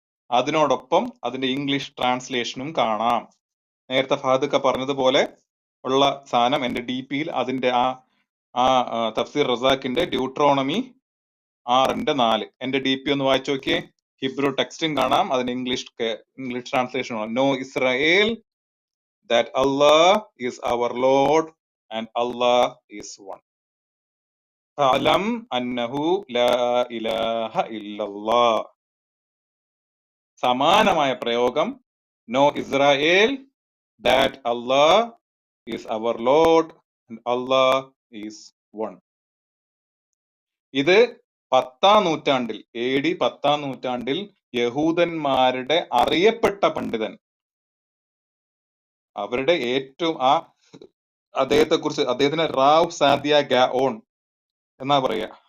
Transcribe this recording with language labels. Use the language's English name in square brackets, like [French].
[Malayalam] അതിനോടൊപ്പം അതിന്റെ ഇംഗ്ലീഷ് ട്രാൻസ്ലേഷനും കാണാം. നേരത്തെ ഫഹദ് പറഞ്ഞതുപോലെ ഉള്ള സാധനം എന്റെ DP-യിൽ അതിന്റെ ആ തഫ്സീർ റസാഖിന്റെ ഡ്യൂട്രോണമി 6:4 എന്റെ DP ഒന്ന് വായിച്ചു നോക്കിയേ. ഹിബ്രു ടെക്സ്റ്റും കാണാം, അതിന് ഇംഗ്ലീഷ് ട്രാൻസ്ലേഷൻ കാണാം. [English] Know Israel that Allah is our Lord and Allah is one. [Arabic] Fa'lam annahu la ilaha illallah. [Malayalam] സമാനമായ പ്രയോഗം [English] Know Israel that Allah is our Lord and Allah is one. [Malayalam] ഇത് 10-ാം നൂറ്റാണ്ടിൽ AD 10-ാം നൂറ്റാണ്ടിൽ യഹൂദന്മാരുടെ അറിയപ്പെട്ട പണ്ഡിതൻ, അവരുടെ ഏറ്റവും അദ്ദേഹത്തിന് റാവ് സാദിയ ഗാഓൺ എന്നാ പറയാ.